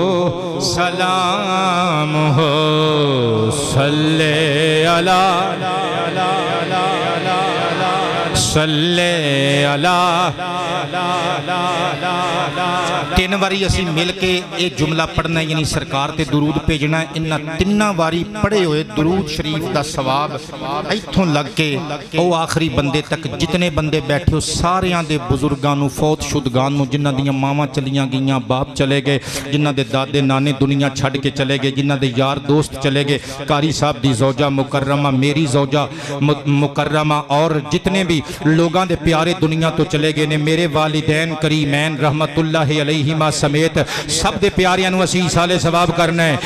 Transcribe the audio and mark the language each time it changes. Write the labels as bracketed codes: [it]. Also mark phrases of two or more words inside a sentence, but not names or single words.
[pa] سلام ہو [ar] صلی اللہ صلی اللہ [pa] تین واری اسی مل کے یہ جملہ پڑھنا ہے، یعنی سرکار تے درود بھیجنا ہے۔ انہاں تیناں واری پڑھے ہوئے درود شریف دا ثواب ایتھوں لگ کے او آخری بندے تک جتنے بندے بیٹھے ہو ساریاں دے بزرگاں نو، فوت شدگان نو، جنہاں دیاں ماواں چلیاں گئیاں، باپ چلے گئے، جنہاں دے دادے نانے دنیا چھڑ کے چلے گئے، جنہاں دے یار دوست چلے گئے، قاری صاحب دی زوجہ مکرمہ، میری زوجہ مکرمہ، اور جتنے بھی لوگاں دے پیارے دنیا تو چلے گئے نے، میرے والدین کریمین [ar] رحمت اللہ علیہما [pa] سمیت سب دے پیاریاں نو اسی سالے ثواب کرنا ہے۔